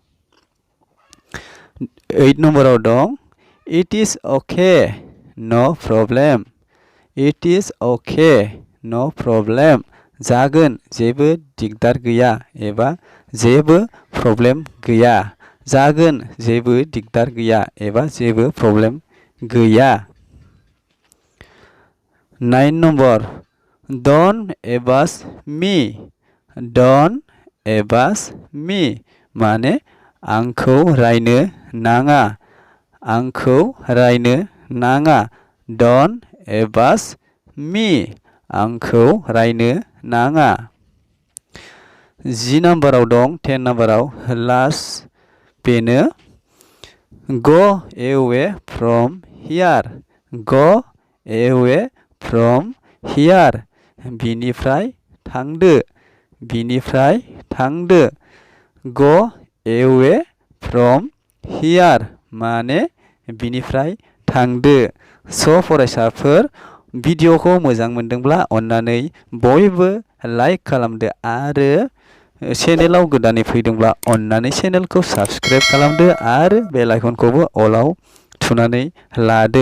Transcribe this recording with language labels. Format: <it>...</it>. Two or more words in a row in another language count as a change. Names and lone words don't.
<en>8</en> <brx>नम्बराव दं</brx> <en>it is okay. No problem. It is okay. No problem.</en> <brx>जागोन जेबो दिगदार गैया एबा जेबो</brx> <en>problem गैया.</en> <brx>जागोन जेबो दिगदार गैया एबा जेबो</brx> <en>problem गैया. 9 नम्बर don't embarrass me. Don't embarrass me</en> <brx>माने आंखौ रायनो नाङा. आंखौ रायनो नाङा.</brx> <en>Don't embarrass me.</en> <brx>आंखौ रायनो नाङा. 10 नम्बराव दं 10 नम्बराव लास्ट बेनो</brx> <en>go away from here. Go away from here.</en> <brx>बिनिफ्राय थांदो. बिनिफ्राय थांदो.</brx> <en>Go away from here</en> <brx>माने बिनिफ्राय थांदो. फरायसाफोर भिडिअखौ मोजां मोनदोंब्ला अन्नानै बयबो लाइक खालामदो आरो चेनेलाव गोदानै फैदोंब्ला अन्नानै चेनेलखौ साबस्क्राइब खालामदो आरो</brx> <en>bell icon</en> <brx>अलाव थुनानै लादो.</brx>